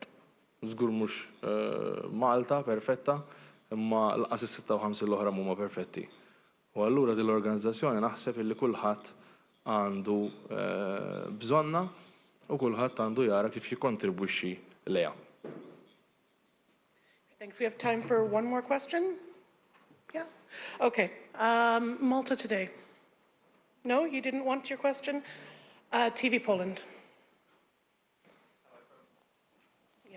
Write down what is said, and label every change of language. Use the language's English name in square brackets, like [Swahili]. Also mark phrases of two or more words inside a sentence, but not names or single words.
[Maltese] Żgur mhux Malta perfetta, imma laqas is-56 l-oħra huma perfetti. U allura din l-organizzazzjoni naħseb li kulħadd għandu bżonna u kulħadd għandu jara kif jikkontribwixxi lejha. [English] Thanks. We have time for one more question. Yeah. Okay. Malta today. No, you didn't want your question. TV Poland. Yeah.